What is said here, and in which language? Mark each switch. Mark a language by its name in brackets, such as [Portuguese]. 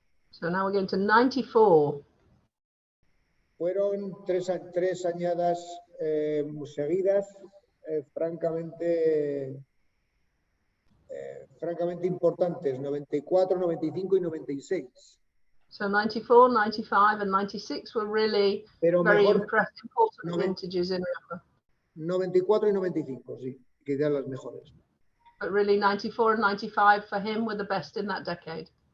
[English] So now we're going to 94. [Spanish] Fueron tres añadas seguidas, francamente importantes, 94, 95 y 96. [English] So 94, 95 and 96 were really very impressive, important vintages in Rioja. [Spanish] 94 y 95, sí, que eran las mejores. [English] But really 94 and 95 for him were the best in that decade.